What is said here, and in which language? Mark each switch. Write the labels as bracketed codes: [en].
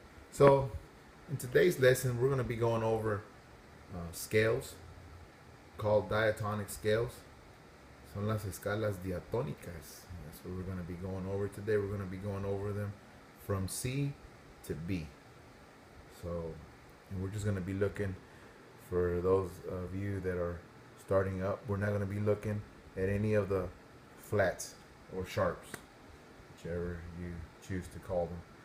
[en] So in today's lesson we're going to be going over scales called diatonic scales. [es] Son las escalas diatónicas. [en] That's what we're going to be going over today. We're going to be going over them from C to B. So and we're just going to be looking for those of you that are starting up. We're not going to be looking at any of the flats or sharps, whichever you choose to call them.